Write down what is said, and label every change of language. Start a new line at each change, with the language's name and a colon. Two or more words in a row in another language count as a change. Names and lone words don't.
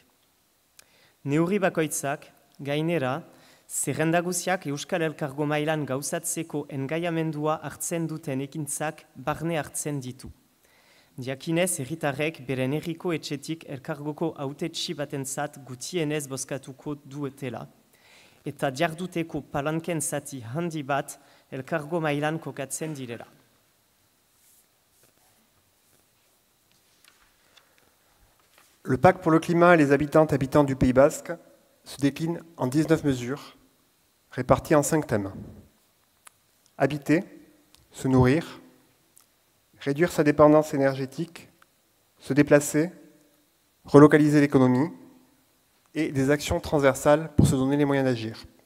Basque: Neurri bakoitzak, gainera, zerrendaguziak Euskal Elkargo mailan gauzatzeko engaiamendua hartzen duten ekintzak barne hartzen ditu. Diakinez, herritarrek beren herriko etxetik elkargoko hautetsi batentzat gutienez bozkatuko duetela, eta jarduteko palanken zati handi bat elkargo mailan kokatzen direla.
French: Le pacte pour le climat et les habitantes et habitants du Pays basque se décline en 19 mesures, réparties en 5 thèmes. Habiter, se nourrir, réduire sa dépendance énergétique, se déplacer, relocaliser l'économie et des actions transversales pour se donner les moyens d'agir.